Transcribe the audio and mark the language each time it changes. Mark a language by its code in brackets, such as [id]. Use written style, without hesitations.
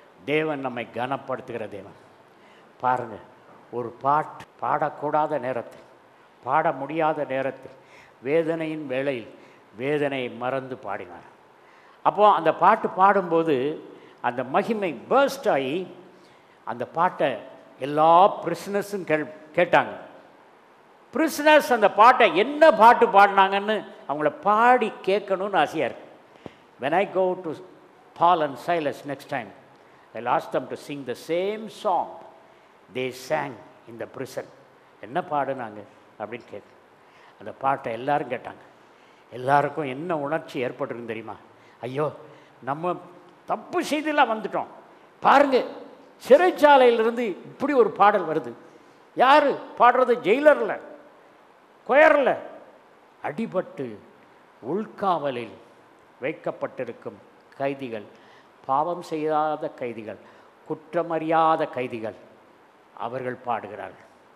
[ta] தேவன் நம்மை கனப்படுத்துகிற தேவன். பாருங்கள், ஒரு பாட்டு பாடக்கூடாத நேரத்தில், பாட முடியாத நேரத்தில், வேதனையின் வேளையில் வேதனையை மறந்து பாடினார். அப்போது அந்த பாட்டு பாடும்போது அந்த மகிமை பர்ஸ்ட் ஆகி அந்த பாட்டை எல்லா பிரிஸ்னஸும் கேட்டாங்க. பிரிஸ்னஸ் அந்த பாட்டை என்ன பாட்டு பாடினாங்கன்னு அவங்கள பாடி கேட்கணும்னு ஆசையாக இருக்கு. [en] When I go to Paul and Silas next time, I'll ask them to sing the same song they sang in the prison. [ta] என்ன பாடுனாங்க அப்படின்னு கேட்கு. அந்த பாட்டை எல்லாரும் கேட்டாங்க. எல்லாருக்கும் என்ன உணர்ச்சி ஏற்பட்டிருக்கு தெரியுமா? ஐயோ, நம்ம தப்பு செய்தெல்லாம் வந்துட்டோம் பாருங்க, சிறைச்சாலையிலிருந்து இப்படி ஒரு பாடல் வருது. யார் பாடுறது? ஜெயிலரில், கொயரில் அடிபட்டு உள்காவலில் வைக்கப்பட்டிருக்கும் கைதிகள், பாவம் செய்யாத கைதிகள், குற்றமறியாத கைதிகள், அவர்கள் பாடுகிறார்கள்.